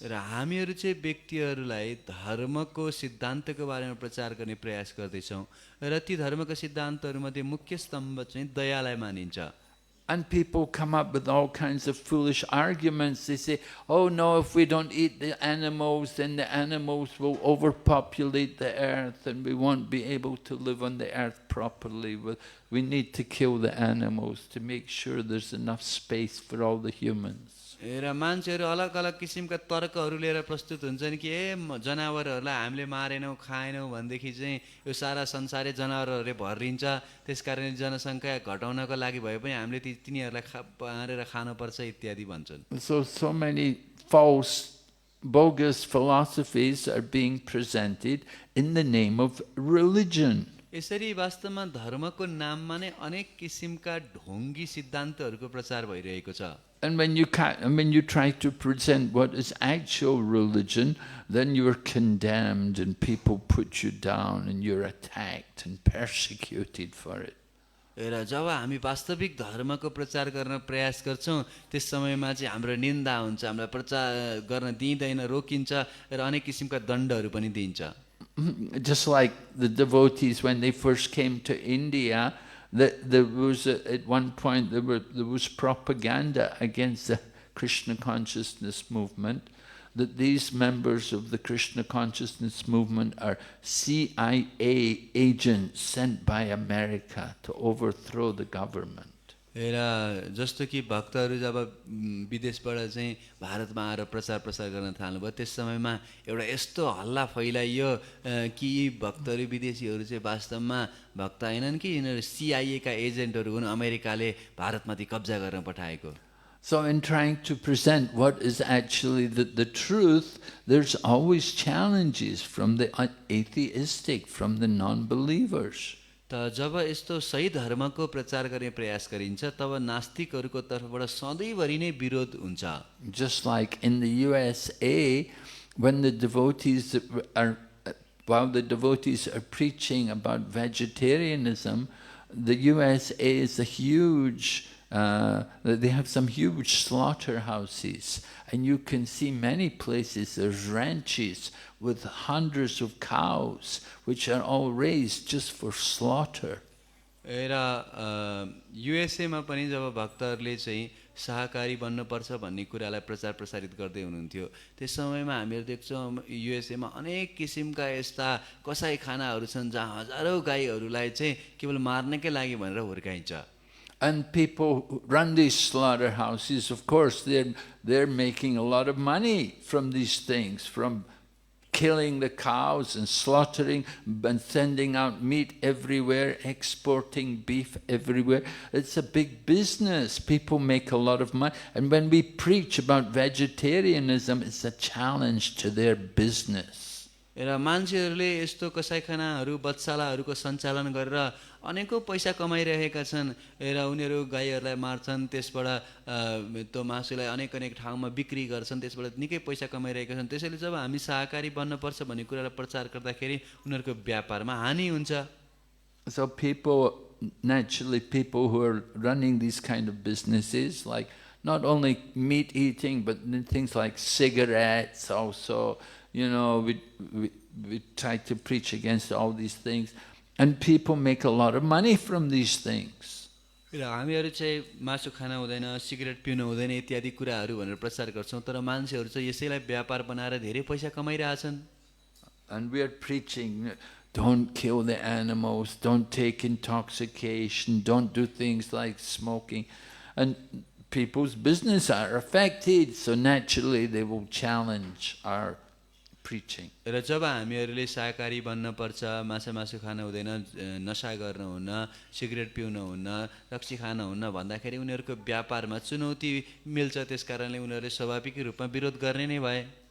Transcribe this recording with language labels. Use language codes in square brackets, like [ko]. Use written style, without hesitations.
[ne] र हामीहरू चाहिँ व्यक्तिहरूलाई धर्मको सिद्धान्तको बारेमा प्रचार गर्ने प्रयास गर्दैछौँ र ती धर्मको सिद्धान्तहरूमध्ये मुख्य स्तम्भ चाहिँ दयालाई मानिन्छ। [en] And people come up with all kinds of foolish arguments. They say, oh no, if we don't eat the animals, then the animals will overpopulate the earth and we won't be able to live on the earth properly. We need to kill the animals to make sure there's enough space for all the humans. [ne] र मान्छेहरू अलग अलग किसिमका तर्कहरू लिएर प्रस्तुत हुन्छन् कि जनावरहरूलाई हामीले मारेनौँ खाएनौँ भनेदेखि चाहिँ यो सारा संसारै जनावरहरूले भरिन्छ, त्यसकारणले जनसङ्ख्या घटाउनको लागि भए पनि हामीले तिनीहरूलाई मारेर खानुपर्छ इत्यादि भन्छन्। [en] So many false, bogus philosophies are being presented in the name of religion. [ne] यसरी वास्तवमा धर्मको नाममा नै अनेक किसिमका ढोंगी सिद्धान्तहरूको प्रचार भइरहेको छ। [en] And when you try to present what is actual religion, then you are condemned and people put you down and you're attacked and persecuted for it. [ne] र जब हामी वास्तविक धर्मको प्रचार गर्न प्रयास गर्छौँ त्यस समयमा चाहिँ हाम्रो निन्दा हुन्छ, हामीलाई प्रचार गर्न दिइँदैन, रोकिन्छ र अनेक किसिमका दण्डहरू पनि दिइन्छ। [en] Just like the devotees when they first came to India, there was at one point there was propaganda against the Krishna consciousness movement, that these members of the Krishna consciousness movement are CIA agents sent by America to overthrow the government. [ne] र जस्तो कि भक्तहरू जब विदेशबाट चाहिँ भारतमा आएर प्रचार गर्न थाल्नुभयो त्यस समयमा एउटा यस्तो हल्ला फैलाइयो कि भक्तहरू विदेशीहरू चाहिँ वास्तवमा भक्त हैनन् कि यिनीहरू CIA का एजेन्टहरू हुन्, अमेरिकाले भारतमाथि कब्जा गर्न पठाएको। [en] So in trying to present what is actually the truth, there's always challenges from the atheistic, from the non-believers. [ne] त जब यस्तो सही धर्मको प्रचार गर्ने प्रयास गरिन्छ तब नास्तिकहरूको तर्फबाट सधैँभरि नै विरोध हुन्छ। [en] Just like in the USA, when the devotees are, while the devotees are preaching about vegetarianism, the USA is a huge, they have some huge slaughterhouses, and you can see many places there's ranches with hundreds of cows, which are all raised just for slaughter. [ne] र युएसएमा पनि जब भक्तहरूले चाहिँ शाकाहारी बन्नुपर्छ भन्ने कुरालाई प्रचार प्रसारित गर्दै हुनुहुन्थ्यो, त्यस समयमा हामीहरू देख्छौँ युएसएमा अनेक किसिमका यस्ता कसाईखानाहरू छन् जहाँ हजारौँ गाईहरूलाई चाहिँ केवल मार्नकै लागि भनेर हुर्काइन्छ। [en] And people who run these slaughterhouses, of course, they're making a lot of money from these things, from killing the cows and slaughtering and sending out meat everywhere, exporting beef everywhere. It's a big business. People make a lot of money. And when we preach about vegetarianism, it's a challenge to their business. [ne] र मान्छेहरूले यस्तो कसाईखानाहरू बच्चालाहरूको सञ्चालन गरेर अनेकौँ पैसा कमाइरहेका छन् र उनीहरू गाईहरूलाई मार्छन्, त्यसबाट त्यो मासुलाई अनेक अनेक ठाउँमा बिक्री गर्छन्, त्यसबाट निकै पैसा कमाइरहेका छन्। त्यसैले जब हामी शाकाहारी बन्नुपर्छ भन्ने कुरालाई प्रचार गर्दाखेरि उनीहरूको व्यापारमा हानि हुन्छ। [en] So people, naturally people who are running these kind of businesses, like not only meat eating, but things like cigarettes also, you know, we try to preach against all these things, and people make a lot of money from these things. [ne] र हामीहरू चाहिँ मासु खान हुँदैन, cigarette पिउनु हुँदैन इत्यादि कुराहरू भनेर प्रचार गर्छौँ, तर मान्छेहरू चाहिँ यसैलाई व्यापार बनाएर धेरै पैसा कमाइरहेछन्। [en] And we are preaching, don't kill the animals, don't take intoxication, don't do things like smoking. And people's business are affected, so naturally they will challenge our preaching. [ne] र जब हामीहरूले शाकाहारी बन्नुपर्छ, मासु खान हुँदैन, नशा गर्न हुन्न, सिगरेट पिउन हुन्न, रक्सी खान हुन्न भन्दाखेरि उनीहरूको व्यापारमा चुनौती मिल्छ, त्यसकारणले उनीहरूले स्वाभाविक रूपमा विरोध गर्ने नै भए।